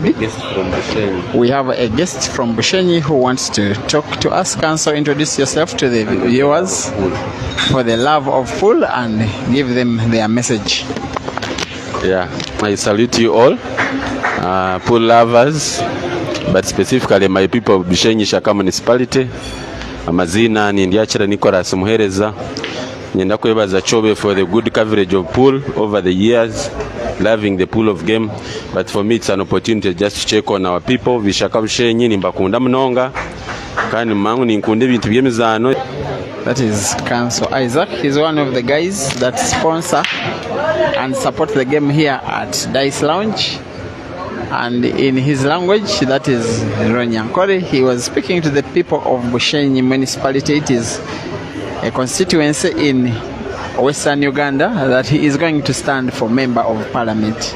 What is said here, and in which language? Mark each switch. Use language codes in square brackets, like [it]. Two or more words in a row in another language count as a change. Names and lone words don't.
[en] We have a guest from Bushenyi who wants to talk to us. Can you introduce yourself to the viewers for the love of pool and give them their message? Yeah, I salute you all, pool lovers, but specifically my people of Bushenyi Shaka municipality. [nyn] Amazina ni Ndiachira Nicholas Muhereza. Nyenda kwebaza [en] Kyobe for the good coverage of pool over the years, loving the pool of game. But for me it's an opportunity just to check on our people. [nyn] Vishaka Bushenyi nimbakunda mnonga kandi mangu ninkunde bintu byemizano. [en] That is Council Isaac. He's one of the guys that sponsor and support the game here at Dice Lounge. And in his language, that is Ronyankore, he was speaking to the people of Bushenyi municipality. It is a constituency in Western Uganda that he is going to stand for member of parliament.